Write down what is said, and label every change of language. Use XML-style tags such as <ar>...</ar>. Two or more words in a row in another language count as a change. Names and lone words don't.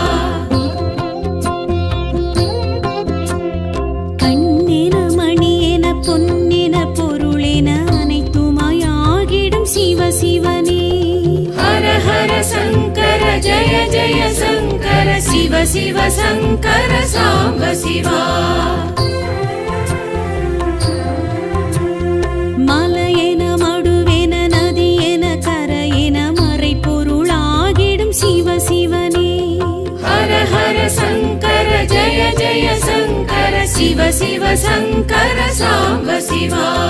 <ta>கண்ணென மணியென பொன்னென பொருளென அனைத்துமாய் ஆகிடும் சிவ சிவனே</ta> <sa>हर हर शङ्कर जय जय शङ्कर शिव शिव शङ्कर साम्ब शिवा</sa> <ta>மலையென மடுவென நதியென கரையென மறைப்பொருளாகிடும் சிவ சிவனே</ta> <sa>हर हर शङ्कर जय जय शङ्कर शिव शिव शङ्कर साम्ब शिवा</sa>